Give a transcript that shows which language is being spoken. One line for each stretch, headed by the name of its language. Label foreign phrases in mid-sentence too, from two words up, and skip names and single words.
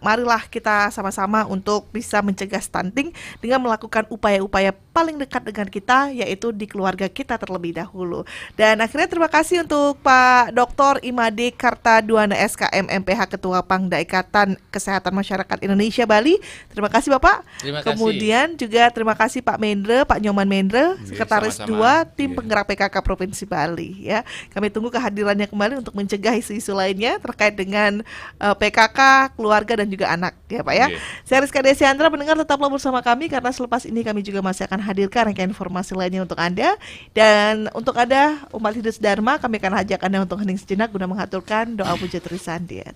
Indonesian: Marilah kita sama-sama untuk bisa mencegah stunting dengan melakukan upaya-upaya paling dekat dengan kita, yaitu di keluarga kita terlebih dahulu. Dan akhirnya terima kasih untuk Pak Dr. Imade Kartaduana SKM MPH Ketua Pangda Ikatan Kesehatan Masyarakat Indonesia Bali. Terima kasih Bapak. Terima kasih. Kemudian juga terima kasih Pak Mendre, Pak Nyoman Mendre, Sekretaris 2 Tim Penggerak PKK Provinsi Bali ya. Kami tunggu kehadirannya kembali untuk mencegah isu-isu lainnya terkait dengan PKK, keluarga dan juga anak ya Pak ya. Saya Rizka Desiandra, pendengar tetaplah bersama kami karena selepas ini kami juga masih akan hadirkan rangkaian informasi lainnya untuk Anda. Dan untuk Anda umat hidup Dharma, kami akan ajak Anda untuk hening sejenak guna mengaturkan doa puja Trisandia.